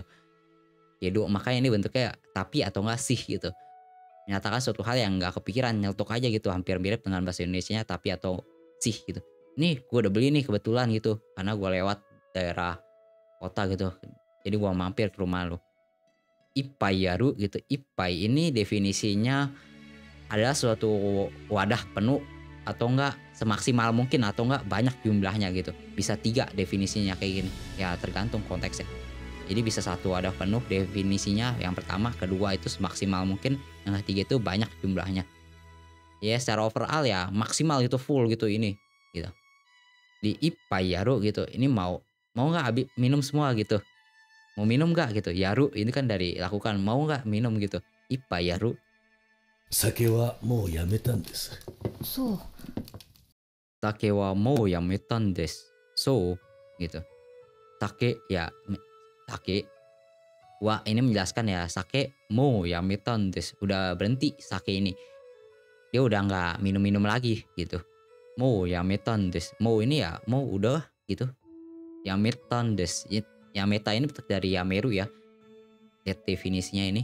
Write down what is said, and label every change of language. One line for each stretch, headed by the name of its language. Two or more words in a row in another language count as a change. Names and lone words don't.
Indonesian: Kedo makanya ini bentuknya tapi atau enggak sih gitu. Menyatakan suatu hal yang nggak kepikiran nyelotok aja gitu hampir mirip dengan bahasa Indonesianya tapi atau sih gitu. Nih gue udah beli nih kebetulan gitu karena gue lewat daerah kota gitu jadi gue mampir ke rumah lu.
Japanese: いっぱいやる gitu.
Indonesian: Ippai ini definisinya adalah suatu wadah penuh atau enggak semaksimal mungkin atau enggak banyak jumlahnya gitu. Bisa 3 definisinya kayak gini ya tergantung konteksnya. Jadi bisa satu wadah penuh definisinya yang pertama, kedua itu semaksimal mungkin, yang ketiga itu banyak jumlahnya. Ya secara overall ya maksimal gitu full gitu ini gitu. Di
Japanese: いっぱいやる
Indonesian: gitu. Ini mau nggak minum semua gitu. Mau minum nggak gitu. Yaru ini kan dari lakukan. Mau nggak minum gitu.
Japanese: いっぱいやる. 酒はもうやめたんです。そう。酒はもうやめたんです.
Indonesian: So gitu. Sake ya
Japanese: 酒は
Indonesian: ini menjelaskan ya
Japanese: 酒もうやめたんです.
Indonesian: Udah berhenti sake ini. Dia udah nggak minum-minum lagi gitu.
Japanese: もうやめたんです.
Indonesian: Mau ini ya mau udah gitu.
Japanese: やめたんです.
Indonesian: Yameta ini bentuk dari yameru ya. Lihat definisinya ini.